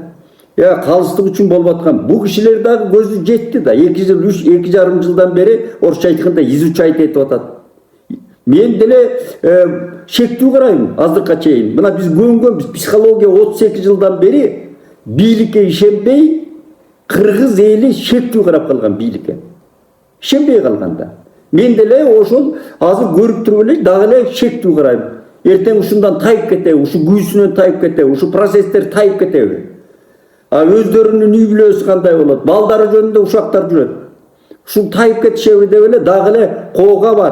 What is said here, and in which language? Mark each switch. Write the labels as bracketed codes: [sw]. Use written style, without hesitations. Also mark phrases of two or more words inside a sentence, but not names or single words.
[ky] Калыстык үчүн болуп аткан бул кишилер дагы көзү жетти да. 2,5 жылдан бери орусча айтканда изучать этип атат. Мен деле шектүү карайм азыркка чейин. Мына биз көнгөнбүз, психология 38 жылдан бери бийликке ишенбей, Кыргыз эли шектүү карап калган бийликке. Ишенбей калганда. Мен деле ошол азыр көрүп туруп эле дагы эле шектүү карайм. Эртең ушундан тайып кетеби, ушу күйүүсүнөн тайып кетеби, ушу процесстер тайып кетеби. Өздөрүнүн үй бүлөсү кандай болот, балдары жөнүндө ушактар жүрөт. Ушул тайып кетишеби деп эле дагы эле коого бар.